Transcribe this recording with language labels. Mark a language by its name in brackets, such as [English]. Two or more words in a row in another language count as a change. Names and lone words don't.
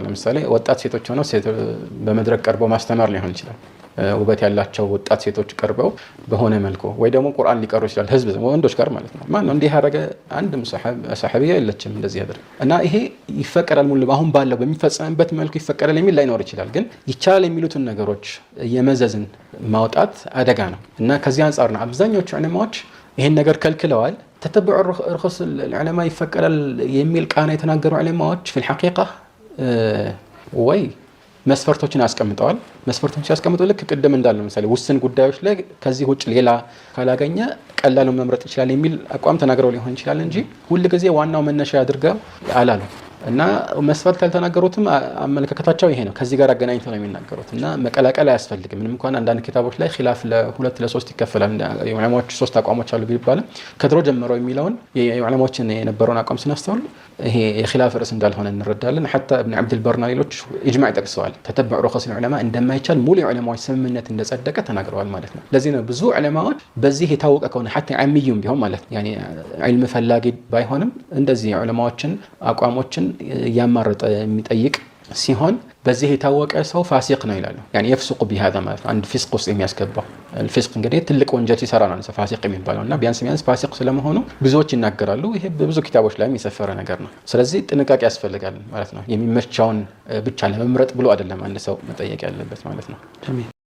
[Amharic] ለምሳሌ ወጣት ሴቶች ሆነው በመድረክ ቀርበው ማስተማር ሊሆን ይችላል ውበት ያላቸው ወጣት ሴቶች ቀርበው በሆነ መልኩ ወይ ደግሞ ቁርአን ሊቀሩ ይችላል ህዝብ ወንዶች ጋር ማለት ነው ማን ነው እንዲህ ያደረገ አንድም ሰሐቢያ የለችም እንደዚህ ያደረገ እና ይሄ ይፈቀዳል ሙሉ አሁን ባለው በሚፈጸምበት መልኩ ይፈቀዳል የሚል ላይኖር ይችላል ግን ይቻላል የሚሉትን ነገሮች የመዘዝን ማውጣት አደጋ ነው እና ከዚህ አንፃር ነው አብዛኞቹ ዑለማዎች ይሄን ነገር ከልክለዋል [Arabic] تتبع رخص العلماء [Amharic] ይፈቀዳል የሚል ቃና የተናገሩ ዑለማዎች [Arabic] في الحقيقة [Amharic] ወይ መስፈርቶችን አስቀምጠዋል መስፈርቶችን ያስቀምጡ ልክ ቅድም እንዳለው ለምሳሌ ውስን ጉዳዮች ላይ ከዚህ ውጭ ሌላ ካላገኘ ቀላሉ መምረጥ ይችላል የሚል አቋም ተናግረው ሊሆን ይችላል እንጂ ሁሉ ጊዜ ዋናው መነሻ አድርገው አላሉ እና መስፈርት ያልተናገሩትም አመለካከታቸው ይሄ ነው። ከዚህ ጋር አገናኝተው ነው የሚናገሩት እና መቀላቀል አያስፈልግም። ምንም እንኳን አንዳንድ ኪታቦች ላይ ኺላፍ ለሁለት ለሶስት ይከፈላል የዑለማዎች ሶስት አቋሞች አሉ ቢባልም ከድሮ ጀምሮ የሚለውን የዑለማዎችን የነበረውን አቋም ስናስተውል ይሄ የኺላፍ ርዕስ እንዳልሆነ እንረዳለን። حتى ابن عبد البر እና ሌሎች ኢጅማዕ ጠቅሰዋል። [Arabic] تتبع رخص العلماء [Amharic] እንደማይቻል ሙሉ የዑለማዎች ስምምነት እንደጸደቀ ተናግረዋል ማለት ነው። ለዚህ ነው ብዙ ዑለማዎች በዚህ የታወቀ ከሆነ حتى ዓሚዩም ቢሆን ማለት يعني ዒልም ፈላጊ ባይሆንም እንደዚህ ዑለማዎችን አቋሞችን ያማረጠ የሚጠይቅ ሲሆን በዚህ የታወቀ ሰው ፋሲቅ ነው ይላሉ። [Arabic] يعني يفسق بهذا [Amharic] ማለት አንድ ፊስቅ ውስጥ የሚያስገባው الفسق እንግዲህ ትልቅ ወንጀል ሲሰራ ነው ፋሲቅ የሚባለውና ቢያንስ ፋሲቅ ስለመሆኑ ብዙዎች ይናገራሉ። ይሄ በብዙ ኪታቦች ላይ የሚሰፈረ ነገር ነው። ስለዚህ ጥንቃቄ ያስፈልጋል ማለት ነው። የሚመቻውን ብቻ ለመምረጥ ብሎ አይደለም አንድ ሰው መጠየቅ ያለበት ማለት ነው።